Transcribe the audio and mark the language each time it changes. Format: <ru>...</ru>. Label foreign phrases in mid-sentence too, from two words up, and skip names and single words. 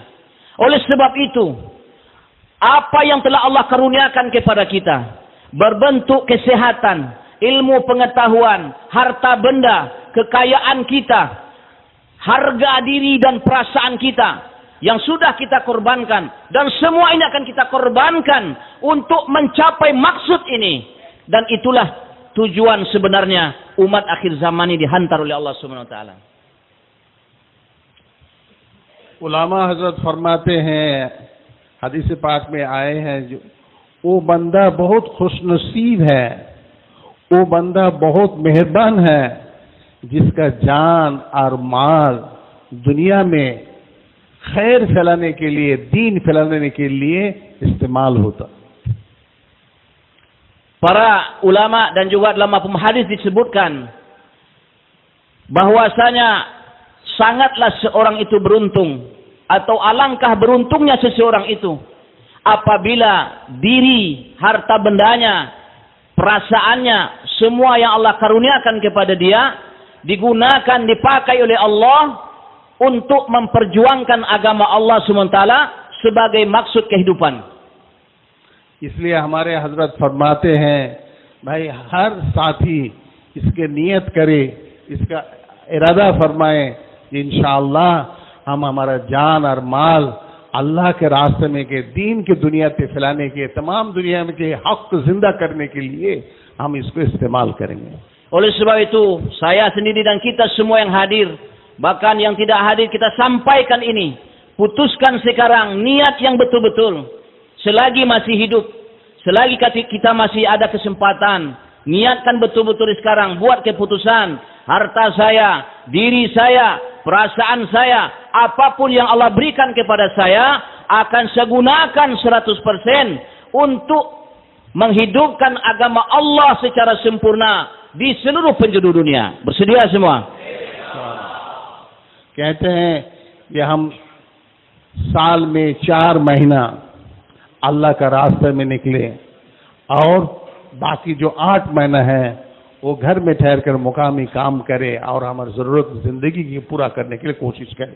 <ms>Oleh sebab itu, apa yang telah Allah karuniakan kepada kita berbentuk kesehatan, ilmu pengetahuan, harta benda, kekayaan kita, harga diri dan perasaan kita yang sudah kita korbankan, dan semua ini akan kita korbankan untuk mencapai maksud ini. Dan itulah tujuan sebenarnya umat akhir zaman ini dihantar oleh</ms> <ar>الله سبحانه وتعالى.</ar> <hi>उलामा हजरत फरमाते हैं, हदीस पाक में आए हैं, जो वो बंदा बहुत खुशनसीब है, वो बंदा बहुत मेहरबान है जिसका जान और माल दुनिया में खैर फैलाने के लिए, दीन फैलाने के लिए इस्तेमाल होता।</hi> <ms>Para ulama dan juga dalam mafhum hadis disebutkan bahwasanya sangatlah seorang itu beruntung, atau alangkah beruntungnya seseorang itu apabila diri, harta bendanya, perasaannya, semua yang Allah karuniakan kepada dia digunakan, dipakai oleh Allah untuk memperjuangkan agama Allah SWT sebagai maksud kehidupan.</ms> <hi>इसलिए हमारे हजरत फरमाते हैं, भाई हर साथी इसके नियत करे, इसका इरादा फरमाए,</hi> <ar>إن شاء الله</ar> <hi>हम हमारा जान और माल अल्लाह के रास्ते में के दीन की दुनिया पे फैलाने के, तमाम दुनिया में के हक को जिंदा करने के लिए हम इसको इस्तेमाल करेंगे।</hi> <ms>Oleh sebab itu, saya sendiri dan kita semua yang hadir, bahkan yang tidak hadir, kita sampaikan ini. Putuskan sekarang niat yang betul-betul. Selagi masih hidup, selagi kita masih ada kesempatan, niatkan betul-betul sekarang, buat keputusan. Harta saya, diri saya, perasaan saya, apapun yang Allah berikan kepada saya, akan saya gunakan 100% untuk menghidupkan agama Allah secara sempurna di seluruh penjuru dunia. Bersedia semua?</ms> <hi>कहते हैं कि हम साल में 4 महीना अल्लाह का रास्ते में निकले और बाकी जो 8 महीना है वो घर में ठहर कर मुकामी काम करे और हमारी जरूरत जिंदगी की पूरा करने के लिए कोशिश करे।</hi>